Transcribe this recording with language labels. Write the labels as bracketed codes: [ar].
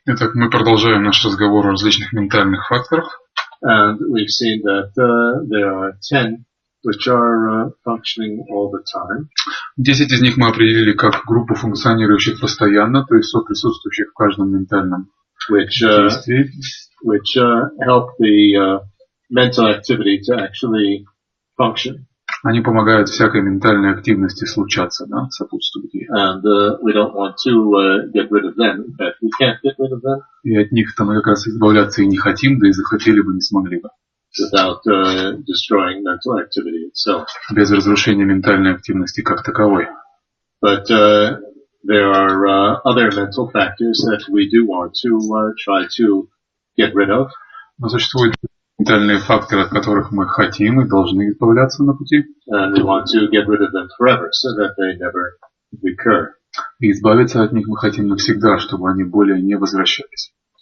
[ru] Итак, мы продолжаем наш разговор о различных ментальных факторах. [en] And we've seen that there are 10 which are functioning all the time. [ru] 10 из них мы определили как группу функционирующих постоянно, то есть соприсутствующих в каждом ментальном действии. [en] Which help the mental activity to actually function. [ru] Они помогают всякой ментальной активности случаться, да, сопутствуют ей. [en] And we don't want to get rid of them. In fact, we can't get rid of them. [ru] И от них-то мы как раз избавляться и не хотим, да и захотели бы, не смогли бы. [en] Without destroying mental activity itself. [ru] Без разрушения ментальной активности как таковой. [en] But there are other mental factors that we do want to try to get rid of. [ru] Но существуют ментальные факторы, от которых мы хотим и должны избавляться на пути. [en] And we want to get rid of them forever, so that they never recur. [ru] И избавиться от них мы хотим навсегда, чтобы они более не возвращались.